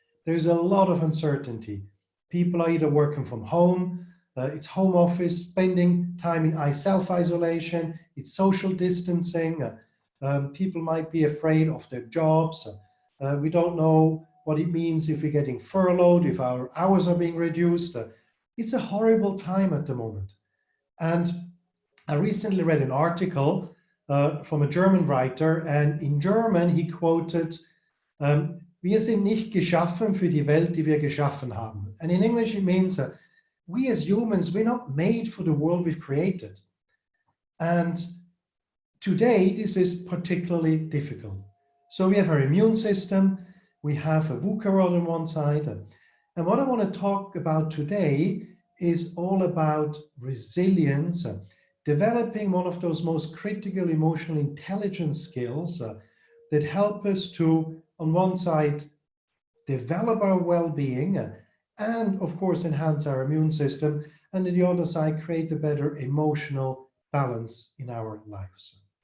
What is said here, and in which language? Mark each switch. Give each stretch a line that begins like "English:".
English: There's a lot of uncertainty. People are either working from home, it's home office, spending time in self-isolation, it's social distancing. People might be afraid of their jobs. We don't know what it means if we're getting furloughed, if our hours are being reduced. It's a horrible time at the moment. And I recently read an article from a German writer, and in German he quoted,
German: wir sind nicht geschaffen für die Welt, die wir geschaffen haben.
English: And in English it means, we as humans, we're not made for the world we've created. And today, this is particularly difficult. So we have our immune system, we have a VUCA world on one side. And what I want to talk about today is all about resilience, developing one of those most critical emotional intelligence skills that help us to, on one side, develop our well-being and, of course, enhance our immune system, and on the other side, create a better emotional balance in our lives.